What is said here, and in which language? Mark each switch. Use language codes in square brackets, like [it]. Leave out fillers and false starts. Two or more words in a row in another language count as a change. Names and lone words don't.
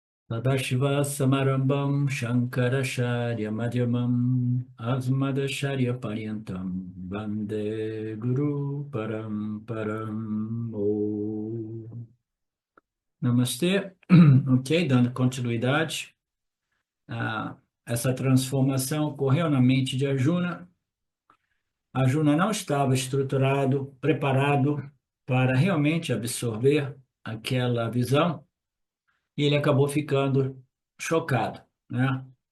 [sa] सदाशिव समारम्भां शङ्कराचार्य मध्यमाम् अस्मदाचार्य पर्यन्तां वन्दे गुरु परम्पराम् ॐ. [pt] Namastê. Ok, dando continuidade. Essa transformação ocorreu na mente de Arjuna. Arjuna não estava estruturado, preparado para realmente absorver aquela visão e ele acabou ficando chocado, né?